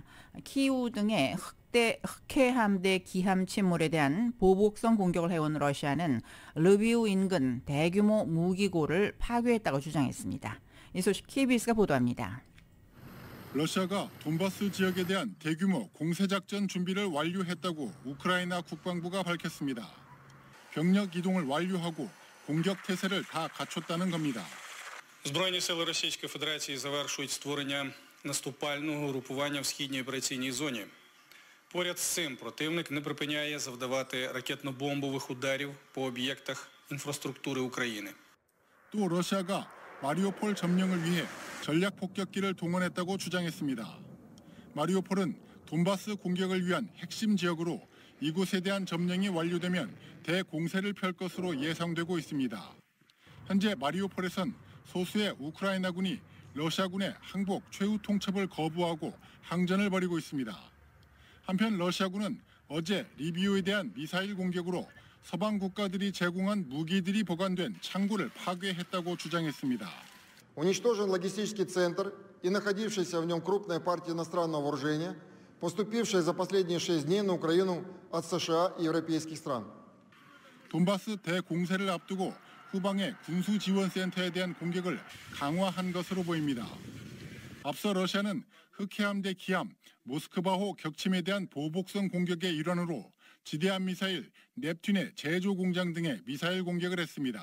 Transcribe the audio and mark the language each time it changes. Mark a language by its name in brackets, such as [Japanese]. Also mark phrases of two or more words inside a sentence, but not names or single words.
[Korean] 키우 등의 흑해 함대 기함 침몰에 대한 보복성 공격을 해온 러시아는 르비우 인근 대규모 무기고를 파괴했다고 주장했습니다. 이 소식 KBS가 보도합니다. 러시아가 돈바스 지역에 대한 대규모 공세작전 준비를 완료했다고 우크라이나 국방부가 밝혔습니다. 병력 이동을 완료하고 공격 태세를 다 갖췄다는 겁니다. [Ukrainian] Збройні сили Російської Федерації завершують створення наступального групування в східній операційній зоні. Поряд з цим противник не припиняє завдавати ракетно-бомбових ударів по об'єктах інфраструктури України. [Korean] 또 러시아가 마리오폴 점령을 위해 전략 폭격기를 동원했다고 주장했습니다. 마리오폴은 돈바스 공격을 위한 핵심 지역으로 이곳에 대한 점령이 완료되면 대공세를 펼 것으로 예상되고 있습니다. 현재 마리오폴에선 소수의 우크라이나군이 러시아군의 항복 최후 통첩을 거부하고 항전을 벌이고 있습니다. 한편 러시아군은 어제 리비우에 대한 미사일 공격으로 서방 국가들이 제공한 무기들이 보관된 창고를 파괴했다고 주장했습니다. [Russian] Уничтожен логистический центр и находившаяся в нем крупная партия иностранного вооружения, поступившая за последние 6 дней на Украину от США и европейских стран. [Korean] 돈바스 대공세를 앞두고 후방의 군수지원센터에 대한 공격을 강화한 것으로 보입니다. 앞서 러시아는 흑해함대 기함, 모스크바호 격침에 대한 보복성 공격의 일환으로 지대함 미사일 넵튠의 제조 공장 등에 미사일 공격을 했습니다.